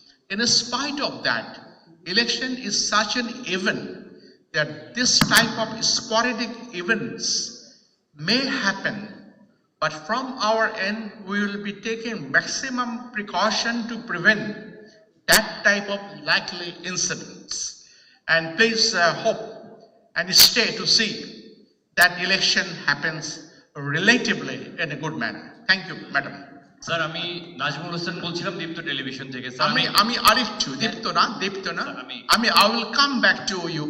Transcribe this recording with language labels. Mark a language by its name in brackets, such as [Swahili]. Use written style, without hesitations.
[English] In spite of that, election is such an event that this type of sporadic events may happen, but from our end, we will be taking maximum precaution to prevent that type of likely incidents. And please hope and stay to see that election happens relatively in a good manner. Thank you, madam. [Bangla] Sir আমি নাজমুল হোসেন বলছিলাম দীপ্ত television থেকে sir আমি আরিফু দীপ্ত না আমি [English] I will come back to you.